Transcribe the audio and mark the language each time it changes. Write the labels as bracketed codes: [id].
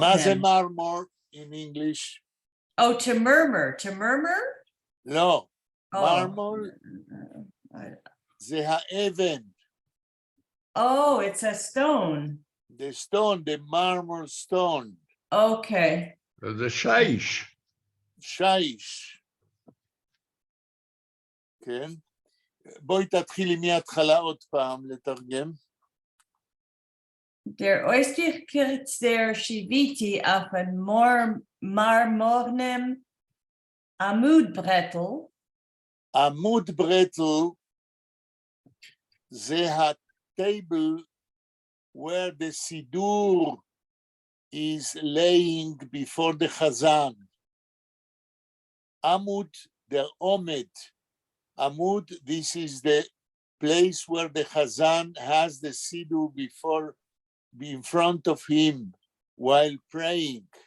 [he] מה זה marmor [en] in English? Oh, to murmur. [he] לא, [en] Oh. [he] marmor זה האבן. [en] Oh, it's a stone. The stone, the marmor stone. Okay. [he] זה שיש. שיש. כן? בואי תתחילי מההתחלה עוד פעם לתרגם. [yi] Der Oistikirts der Shiviti auf ein marmornem amudbrettel. [he] עמוד ברטל זה הטייבל [en] where the [he] סידור [en] is laying before the Chazan. Amud der Omed. Amud, this is the place where the Chazan has the Siddur in front of him while praying.